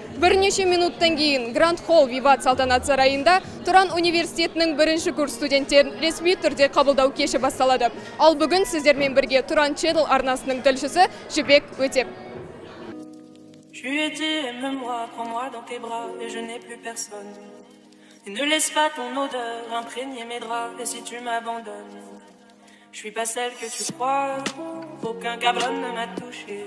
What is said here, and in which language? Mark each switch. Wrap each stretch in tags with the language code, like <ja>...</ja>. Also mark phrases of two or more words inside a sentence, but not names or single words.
<kk>Бірнеше минуттан кейін Гранд Холл Виват салтанат сарайында Тұран университетінің бірінші курс студенттерін ресми түрде қабылдау кеші басталады. Ал бүгін сіздермен бірге Тұран Channel арнасының тілшісі Жібек Өтеп.</kk> <fr>Je lui ai dit, aime-moi, prends-moi dans tes bras et je n'ai plus personne. Et ne laisse pas ton odeur imprégner mes draps et si tu m'abandonnes, je suis pas celle que tu crois, aucun cabron ne m'a touché.</fr>